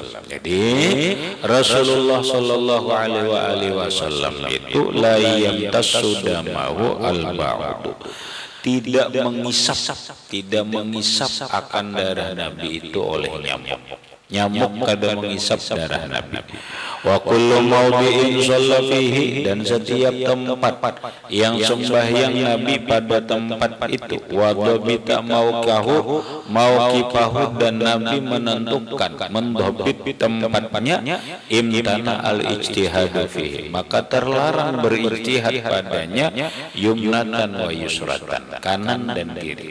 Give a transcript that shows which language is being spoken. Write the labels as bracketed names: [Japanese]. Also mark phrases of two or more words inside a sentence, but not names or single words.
[Indonesian] Jadi Rasulullah Sallallahu Alaihi Wasallam itu [Arabic] la yamtassu damahu al-ba'du. [Indonesian] Tidak mengisap akan darah Nabi itu oleh nyamuk. Nyamuk kada mengisap darah Nabi. [Arabic] Wa kullu mawdi'in shalla fihi, [Indonesian] dan setiap tempat yang sembahyang Nabi pada tempat itu, [Arabic] wa dhabita mauqifahu, [Indonesian] dan Nabi menentukan mendhabit tempatnya, [Arabic] imtana al-ijtihadu fihi, [Indonesian] maka terlarang berijtihad padanya, [Arabic] yumnatan wa yusratan, [Indonesian] kanan dan kiri.